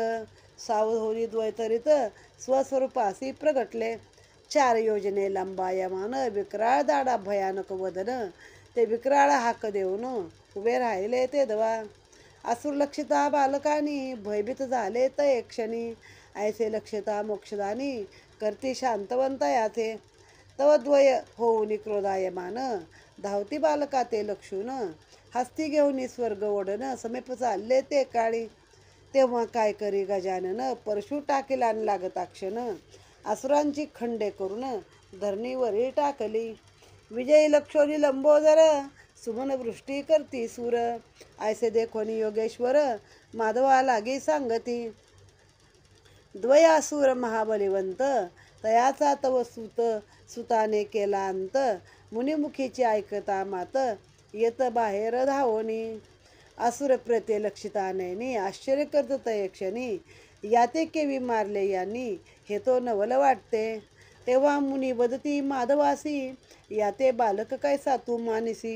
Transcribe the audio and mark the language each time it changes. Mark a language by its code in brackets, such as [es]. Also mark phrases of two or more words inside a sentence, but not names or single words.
[mr] सावध होई द्वैतरित, स्वस्वरूपासी प्रगटले. 4 योजने लंबायमान, विक्राळ दाडा भयानक वदन. ते विक्राळ हाक देऊन, उभे राहिले ते दवा. असुर लक्षिता बालकानी, भयभीत झाले तये क्षणी. ऐसे लक्षिता मोक्षदानी, करती शांतवंत याचे. तव द्वय होऊनी क्रोधायमान, धावती बालका ते लक्षून. हस्ती घेऊन स्वर्ग ओढन, समीप चालले ते काळी. तेव्हा काय करी गजानन, परशु टाकीला लागता क्षण. असुरांची खंडे करून, धरणीवरी टाकली. विजयी लक्षोनी लंबोदर, सुमन वृष्टी करती सूर. ऐसे देखोनी योगेश्वर, माधवा लागी सांगती. द्वयासूर महाबलिवंत, तयाचा तव सुताने केला अंत. मुनिमुखीची ऐकता मात, येत बाहेर धावोनी. असुर प्रते लक्षिता नयनी, आश्चर्य करत तये क्षणी. याते केवी मारले यांनी, हे तो नवल वाटते. तेव्हा मुनी वदती माधवासी, याते बालक कैसा तू मानिसी.